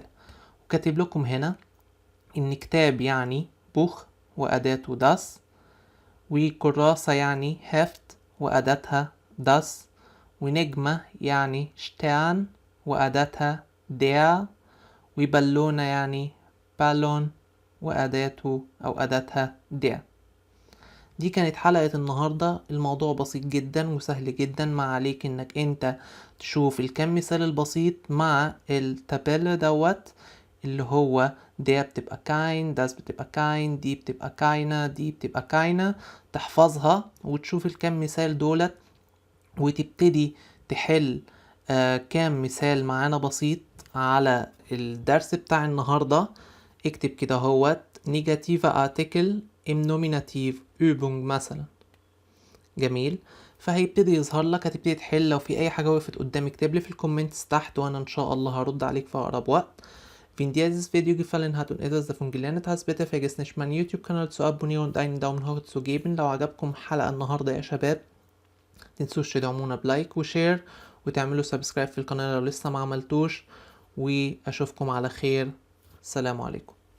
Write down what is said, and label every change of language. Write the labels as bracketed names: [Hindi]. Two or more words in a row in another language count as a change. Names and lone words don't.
[Arabic] وكاتب لكم هنا إن كتاب يعني بوخ وأداته das، وكراسة يعني هفت وأداتها das، ونجمة يعني شتان وأداتها der، وبالونة يعني بالون وأداته أو أداتها der. دي كانت حلقة النهاردة. الموضوع بسيط جدا وسهل جدا، ما عليك انك انت تشوف الكم مثال البسيط مع التابلة دوت اللي هو der بتبقى kein، das بتبقى kein، دي بتبقى keine، دي بتبقى keine، تحفظها وتشوف الكم مثال دولت وتبتدي تحل كام مثال معانا بسيط على الدرس بتاع النهاردة. اكتب كده هوت [English] negative article [German] im Nominativ Übung [Arabic] مثلا. جميل. فهيبتدي يظهر لك، هتبتدي تحل. لو في اي حاجة وقفت قدامك اكتب لي في الكومنتس تحت وانا ان شاء الله هرد عليك في اقرب وقت. [German] Wenn dir dieses Video gefallen hat und etwas davon gelernt hast, bitte vergiss nicht meinen YouTube-Kanal zu abonnieren und einen Daumen hoch zu geben. [Arabic] لو عجبكم حلقة النهاردة يا شباب متنسوش تدعمونا بلايك وشير وتعملوا سبسكرايب في القناة لو لسه ما عملتوش، واشوفكم على خير. السلام عليكم.